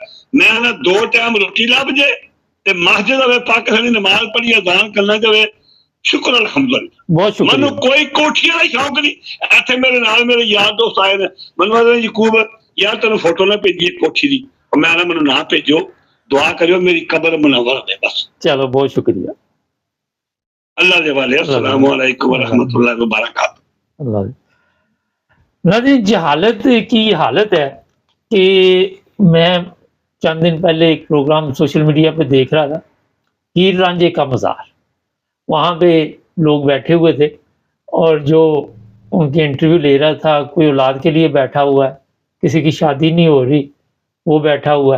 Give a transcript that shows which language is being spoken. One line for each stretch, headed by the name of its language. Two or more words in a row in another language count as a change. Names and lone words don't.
Punjabi: ਮੈਂ ਨਾ 2 ਟਾਈਮ ਰੋਟੀ ਲੱਭ ਜੇ ਤੇ ਮਸਜਿਦ ਹੋਵੇ, ਪਾਕਿਸਤਾਨੀ ਨਮਾਜ਼ ਪੜ੍ਹੀ, ਅਜ਼ਾਨ ਕਰਨਾ ਜਾਵੇ, ਸ਼ੁਕਰ ਅਲਹਮਦੁਲਿਲਾ। ਬਹੁਤ ਸ਼ੁਕਰੀਆ। ਮੈਨੂੰ ਕੋਈ ਕੋਠੀਆਂ ਦਾ ਸ਼ੌਂਕ ਨਹੀਂ। ਇੱਥੇ ਮੇਰੇ ਨਾਲ ਮੇਰੇ ਯਾਰ ਦੋਸਤ ਆਏ ਨੇ, ਮੈਨੂੰ ਕਹਿੰਦੇ ਯਕੂਬ ਯਾਰ ਤੈਨੂੰ ਫੋਟੋ ਨਾ ਭੇਜੀਏ ਕੋਠੀ ਦੀ। ਮੈਂ ਨਾ ਮੈਨੂੰ ਨਾ ਭੇਜੋ, ਦੁਆ ਕਰਿਓ ਮੇਰੀ ਕਬਰ ਮੁਨੱਵਰ ਹੋਵੇ ਬਸ। ਚਲੋ ਬਹੁਤ ਸ਼ੁਕਰੀਆ। ਅੱਲਾ ਦੇ ਵਾਲੇ,
Arabic: السلام عليكم ورحمة الله وبركاته.
Urdu: اللہ ناظرین، جہالت کی یہ حالت ہے کہ میں چند دن پہلے ایک پروگرام سوشل میڈیا پہ دیکھ رہا تھا، ہیر رانجھے کا مزار، وہاں پہ لوگ بیٹھے ہوئے تھے اور جو ان کے انٹرویو لے رہا تھا کوئی اولاد کے لیے بیٹھا ہوا ہے، کسی کی شادی نہیں ہو رہی وہ بیٹھا ہوا ہے۔